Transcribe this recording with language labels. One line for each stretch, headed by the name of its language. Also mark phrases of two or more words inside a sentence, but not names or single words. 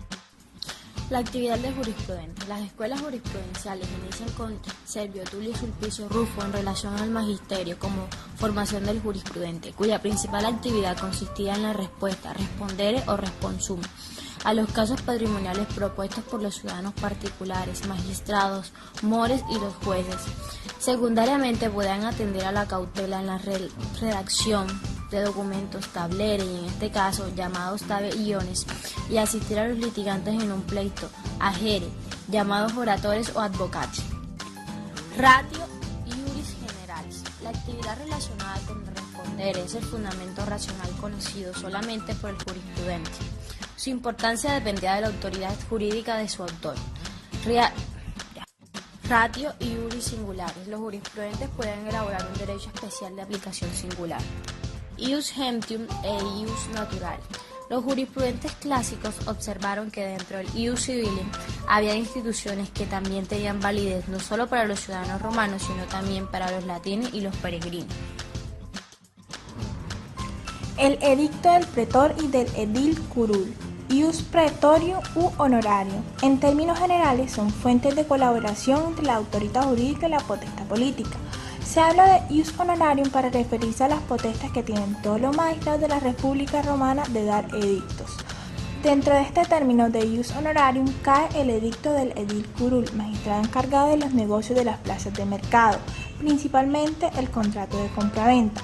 Spanish: La actividad del jurisprudente. Las escuelas jurisprudenciales inician con Servio Tulio Sulpicio Rufo en relación al magisterio como formación del jurisprudente, cuya principal actividad consistía en la respuesta, respondere o responsum, a los casos patrimoniales propuestos por los ciudadanos particulares, magistrados, mores y los jueces. Secundariamente podían atender a la cautela en la redacción de documentos tablere y en este caso llamados tabelliones, y asistir a los litigantes en un pleito, agere, llamados oratores o advocati.
Latin: Ratio iuris generalis.
Spanish: La actividad relacionada con el responder es el fundamento racional conocido solamente por el jurisprudente. Su importancia dependía de la autoridad jurídica de su autor.
Latin: Ratio iuris singularis.
Spanish: Los jurisprudentes pueden elaborar un derecho especial de aplicación singular.
Latin: Ius gentium e ius naturale.
Spanish: Los jurisprudentes clásicos observaron que dentro del
Latin: ius civile
Spanish: había instituciones que también tenían validez no solo para los ciudadanos romanos, sino también para los latinos y los peregrinos. El edicto del pretor y del edil curul,
Latin: ius praetorium u honorarium,
Spanish: en términos generales son fuentes de colaboración entre la autoridad jurídica y la potestad política. Se habla de
Latin: ius honorarium
Spanish: para referirse a las potestas que tienen todos los magistrados de la República Romana de dar edictos. Dentro de este término de
Latin: ius honorarium
Spanish: cae el edicto del edil curul, magistrado encargado de los negocios de las plazas de mercado, principalmente el contrato de compraventa.